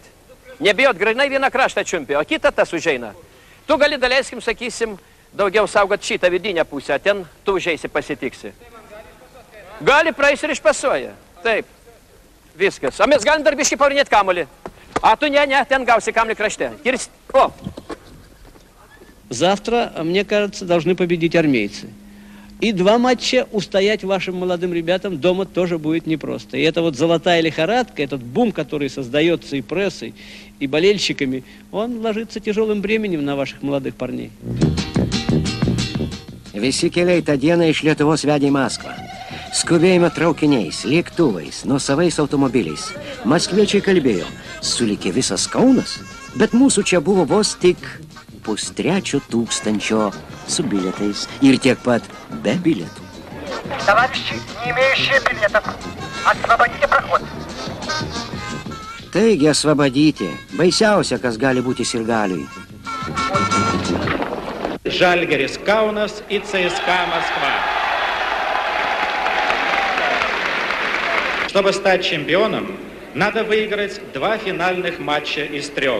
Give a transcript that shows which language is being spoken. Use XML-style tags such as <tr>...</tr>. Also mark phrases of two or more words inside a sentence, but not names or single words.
<lt>Nebijot, grinai vieną kraštą čiumpi, o kitą tas užeina. Tu gali, daleiskim, sakysim, daugiau saugot šitą vidinę pusę, ten tu užeisi pasitiksi. Gali praeis ir išpasuoja. Taip, viskas. O mes galim dar biškį paurinėti kamuolį. A tu ne, ten gausi kamuolį krašte. О!</lt> <ru>Завтра, мне кажется, должны победить армейцы. И 2 матча устоять вашим молодым ребятам дома тоже будет непросто. И это вот золотая лихорадка, этот бум, который создается и прессой, и болельщиками, он ложится тяжелым бременем на ваших молодых парней.</ru> <lt>Visi keliai tą dieną iš Lietuvos vedė į Maskvą. Skubėjome traukiniais, lėktuvais, nuosavais automobiliais. Maskviečiai kalbėjo, sulikė visas Kaunas, bet mūsų čia buvo vos tik 2,5 su билеtais ir tiek pat be билетų.</lt> <ru>Товарищи, не имеющие билетов, освободите проход. Taigi, освободите.</ru> <lt>Baisiausia, kas gali būti sirgaliui.</lt> <ru>Žalgiris Kaunas и ЦСКА Москва. Чтобы стать чемпионом, надо выиграть 2 финальных матча из 3.</ru>